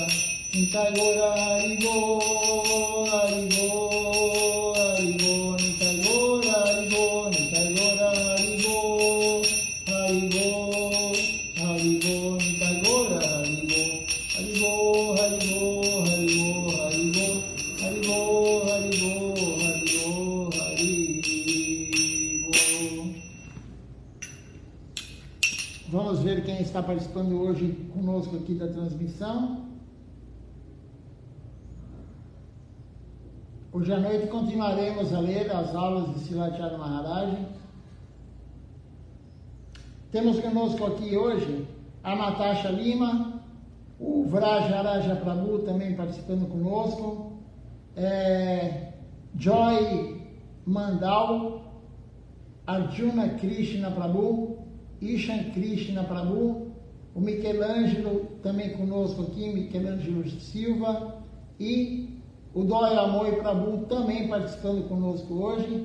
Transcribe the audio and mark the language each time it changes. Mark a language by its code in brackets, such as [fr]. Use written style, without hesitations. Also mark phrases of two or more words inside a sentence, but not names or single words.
[bn] নিতাই গোরা হরিবো, হরিবো, হরিবো, নিতাই গোরা হরিবো, নিতাই গোরা হরিবো, হরিবো, হরিবো, নিতাই গোরা হরিবো, হরিবো, হরিবো, হরিবো, হরিবো, হরিবো, হরিবো, হরিবো, হরিবো. [pt] Vamos ver quem está participando hoje conosco aqui da transmissão. Hoje à noite continuaremos a ler as aulas de Srila Maharaj. Temos conosco aqui hoje a Natasha Lima, o Vrajaraja Prabhu também participando conosco, Joy Mandal, Arjuna Krishna Prabhu, Ishan Krishna Prabhu, o Michelangelo também conosco aqui, Michelangelo Silva, e o Doyamoi Prabhu também participando conosco hoje.